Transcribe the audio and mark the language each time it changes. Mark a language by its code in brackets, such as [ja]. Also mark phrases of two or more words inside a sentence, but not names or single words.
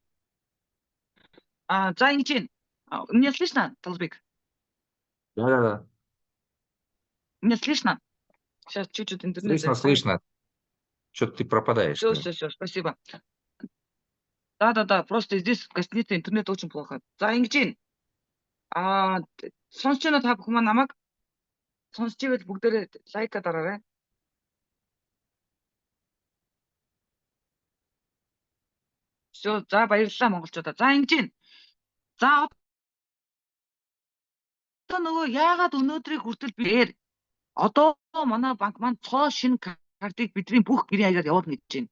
[ru] Зайчин, меня слышно, Толбек? Да. Меня слышно? Сейчас чуть-чуть интернет. Слышно. Что-то ты пропадаешь. Все, спасибо. Да, просто здесь гостиница интернет очень плохо. [mn] За ингэж юм. Сонсч байна та бүхэн маань намайг сонсч ивэл бүгдээрээ лайка дараарай. За баярлалаа монголчуудаа. За ингэж юм. За одоо нөгөө яагаад өнөөдрийг хүртэл биээр одоо манай банк маань цоо шинэ картыг бидний бүх гэрийн хаягаар явуулна гэж байна.